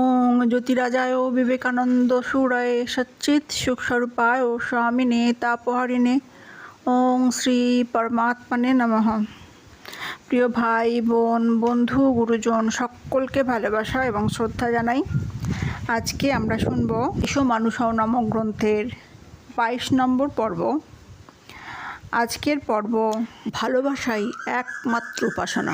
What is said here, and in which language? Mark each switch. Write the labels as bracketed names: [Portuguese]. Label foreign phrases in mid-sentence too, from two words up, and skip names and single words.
[Sanskrit] ज्योतिराजाय विवेकानंद सूराय सच्चित सुखस्वरूपाय स्वामिने तापहारिणे ओं श्री परमात्मने नमः। [Bangla] প্রিয় ভাই বোন বন্ধু গুরুজন সকলকে ভালোবাসা এবং শ্রদ্ধা জানাই। আজকে আমরা শুনব এসো মানুষ হও নামক গ্রন্থের 22 নম্বর পর্ব। আজকের পর্ব ভালোবাসাই একমাত্র উপাসনা।